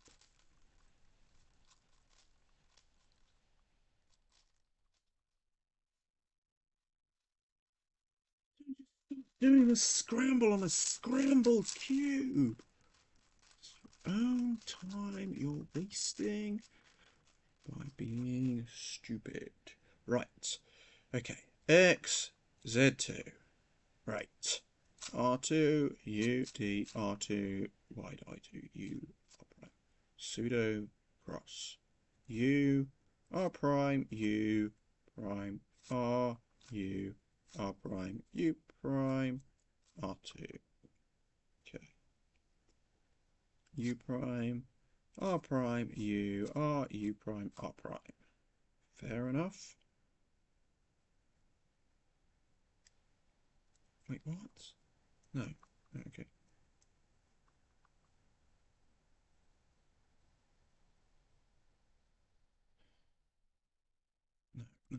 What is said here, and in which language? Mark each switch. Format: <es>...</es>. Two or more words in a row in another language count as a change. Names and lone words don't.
<en>Doing a scramble on a scrambled cube. Own time you're wasting by being stupid. Right. Okay. X, Z2. Right. R2 U D R2 wide I2 U R prime pseudo cross U R prime U prime R U R prime U prime R2. Okay. U prime R prime U R U prime R prime. Fair enough. Wait, what? No. Okay. No, no.</en>